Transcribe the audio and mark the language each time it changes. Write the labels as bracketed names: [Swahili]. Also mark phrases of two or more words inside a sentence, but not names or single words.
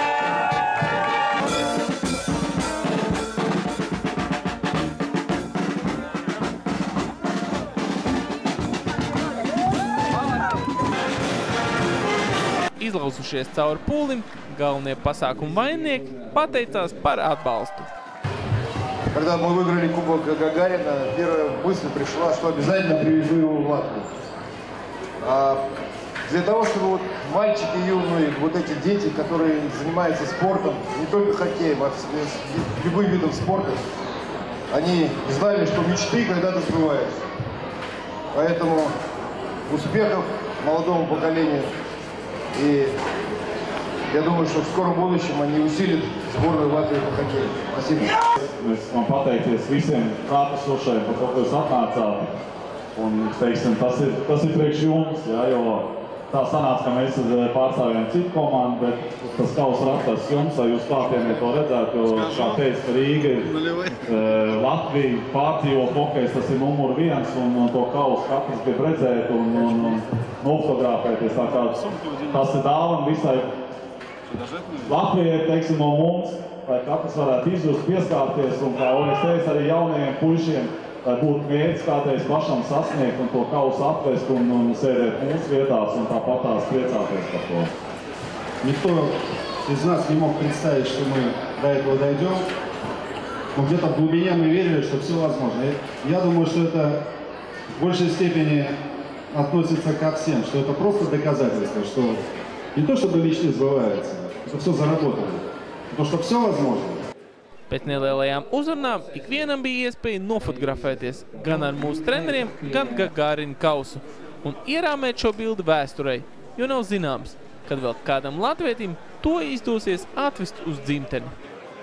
[Latvian] Izlausušies cauri pūlim, galvenie pasākumu vaininieki pateicās par atbalstu. [Russian] Когда мы выиграли Кубок Гагарина, первая мысль пришла, что обязательно привезу его в Латвию. Для того, чтобы вот мальчики юные, вот эти дети, которые занимаются спортом, не только хоккеем, а любым видом спорта, они знали, что мечты когда-то сбываются. Поэтому успехов молодому поколению. И я думаю, что в скором будущем они усилят сборную Латвии по хоккею. Спасибо. [Latvian] Man pateikties visiem klātesošajiem par to, ka jūs atnācāt. Un, teiksim, tas ir priekš jums, jā, jo tā sanāca, ka mēs pārstāvjām citu komandu, bet tas kauss ir atrasts jums, lai jūs klātienē to redzētu, jo, kā teica, ka Rīga ir Latvija, pārdzīvo hokejs, tas ir numur 1, un to kausu katrs grib redzēt un nofotografēties. Tā kā tas ir dāvana visai Latvijai, teiksim, no mums, lai katrs varētu izjust, pieskārties, un kā Oļegs teica, arī jaunajiem puišiem, lai būtu mērķis kādreiz pašam sasniegt un to kausu atvest un sēdēt mūsu vietās un tāpatās priecāties par to. [Russian] Никто из нас не мог представить, что мы до этого дойдем. Но где-то в глубине мы верили, что все возможно. Я думаю, что это в большей степени относится ко всем, что это просто доказательство, что не то чтобы мечты сбываются, это все заработано. Потому что все возможно. [Latvian] Pēc nelielajām uzrunām ikvienam bija iespēja nofotografēties gan ar mūsu treneriem, gan Gagārina kausu un ierāmēt šo bildi vēsturei, jo nav zināms, kad vēl kādam latvietim to izdosies atvest uz dzimteni.